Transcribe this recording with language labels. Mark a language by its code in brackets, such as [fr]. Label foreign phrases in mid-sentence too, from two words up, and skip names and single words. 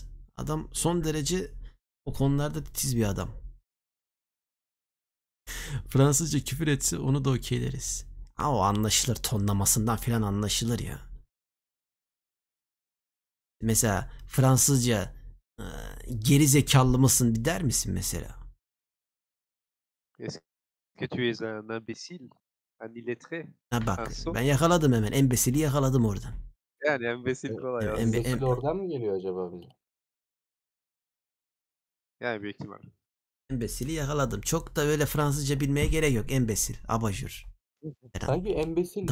[tr] Adam son derece o konularda titiz bir adam. Fransızca küfür etse onu da okeyleriz. Ha, o anlaşılır. Tonlamasından filan anlaşılır ya. Mesela Fransızca geri zekalı mısın der misin mesela? [fr] Est-ce que tu es un imbécile? Un illettré? [tr] Ha bak, [fr] Un sot? [tr] ben yakaladım hemen. Embesili yakaladım oradan. Yani imbécile kolay Evet, aslında. Embesil oradan mı geliyor acaba bize? Yani büyük ihtimal. Embesili yakaladım. Çok da öyle Fransızca bilmeye gerek yok. Embesil, abajur. Sanki embesil